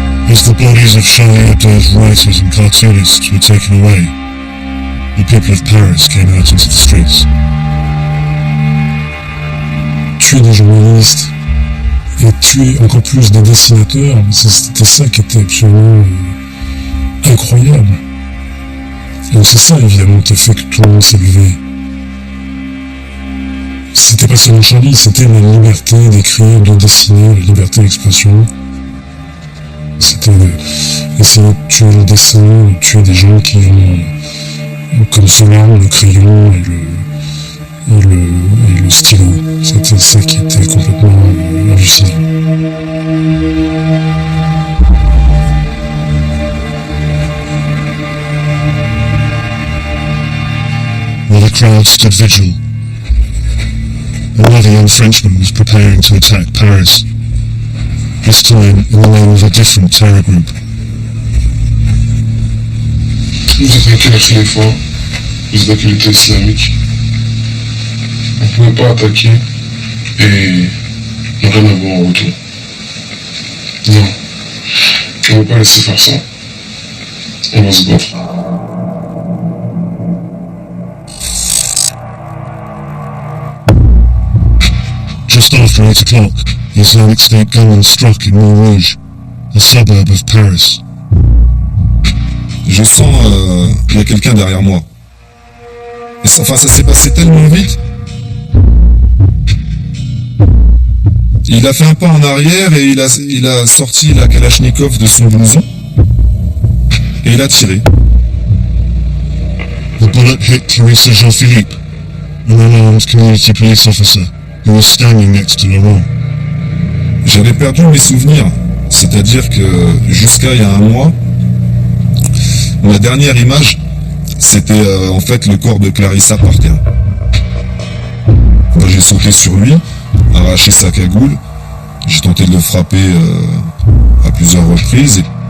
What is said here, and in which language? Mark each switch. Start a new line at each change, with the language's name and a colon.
English: As the bodies of Charlie Hebdo's writers and cartoonists were taken away, the people of Paris came out into the streets.
French: Tuer des journalistes et tuer encore plus des dessinateurs, c'était ça qui était absolument incroyable. Et c'est ça évidemment qui a fait que tout le monde s'est levé. C'était pas seulement Charlie, c'était la liberté d'écrire, de dessiner, la liberté d'expression. C'était essayer de tuer le dessin, de tuer des gens qui ont comme seule arme le crayon et le stylo. C'était ça qui était complètement hallucinant.
English: While the crowd stood vigil, another young Frenchman was preparing to attack Paris. This time in the name of a different terror group.
French: Nous attaquer la Khalifa, les d'actualité islamique. On ne pouvait pas attaquer et ne rien avoir en retour. Non, on ne va pas laisser faire ça. On va se battre.
English: Just after 8 o'clock, the Islamic State gunmen struck in Montrouge, a suburb of Paris.
French: Je sens qu'il y a quelqu'un derrière moi. Et ça s'est passé tellement vite. Il a fait un pas en arrière et il a sorti la Kalachnikov de son blouson. Et il a tiré.
English: The bullet hit Clarissa Jean-Philippe, an unarmed community police officer who was standing next to Laurent.
French: J'avais perdu mes souvenirs. C'est-à-dire que jusqu'à il y a un mois, ma dernière image, c'était en fait le corps de Clarissa par terre. Moi, j'ai sauté sur lui, arraché sa cagoule, j'ai tenté de le frapper à plusieurs reprises.